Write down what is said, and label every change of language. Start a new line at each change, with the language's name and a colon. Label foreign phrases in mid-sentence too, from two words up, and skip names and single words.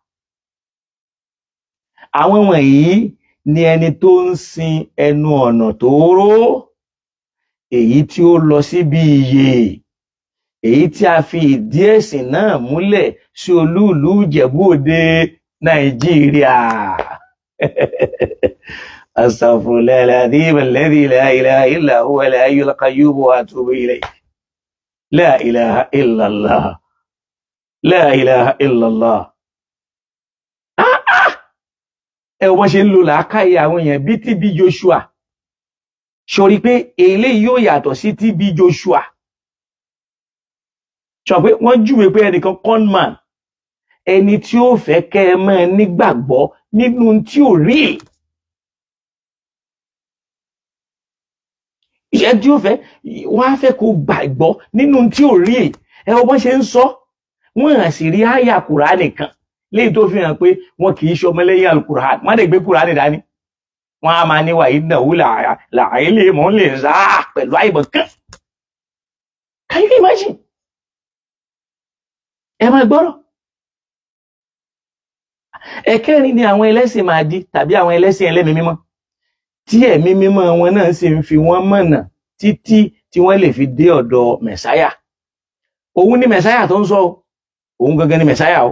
Yoruba: Àwọn wọ̀nyí ni ẹni tó ń sin ẹnu ọ̀nà tóóró, èyí tí ó lọ síbi ìyè, èyí tí a fi ìdí ẹ̀sìn náà múlẹ̀ sí olúùlú Ìjẹ̀bú-Òde, Nàìjíríà.
Arabic: أستغفر الله العظيم الذي لا إله إلا هو الحي القيوم وأتوب إليه. لا إله إلا الله. لا إله إلا الله.
Yoruba: Ẹ wọ́n ṣe ń lò làákàyè àwọn èèyàn bí TB Joshua. Sọrí pé eléyìí yóò yàtọ̀ sí TB Joshua. Sọ pé wọ́n júwe pé ẹnìkan conman, ẹni tí ó fẹ́ kẹ́ ẹ máa nígbàgbọ́ nínú tí ò rí. Ìṣẹ́ tí ó fẹ́, wọ́n á fẹ́ kó gbàgbọ́ nínú tí ò rí. Ẹ wọ́n ṣe ń sọ, wọ́n hàn sí rí àyà Kùránì kan léyìí tó fi hàn pé wọn kì í ṣe ọmọlẹ́yìn Al-Qur'an. Wọ́n dẹ̀ gbé Kùránì dání. Wọ́n á máa ní wà
Arabic: إنه لعلم للساعة
Yoruba: pẹ̀lú àìmọ̀ kan.
English: Can you imagine?
Yoruba: Ẹ máa gbọ́rọ̀. Ẹ̀kẹrin ni àwọn ẹlẹ́sìn Mahdi tàbí àwọn ẹlẹ́sìn ẹlẹ́mìí mímọ́ tí ẹ̀mí mímọ́ wọn náà sì ń fi wọ́n mọ̀nà títí tí wọ́n lè fi dé ọ̀dọ̀ Mẹ̀sáyà. Òun ni Mẹ̀sáyà tó ń sọ, òun gangan ni Mẹ̀sáyà o.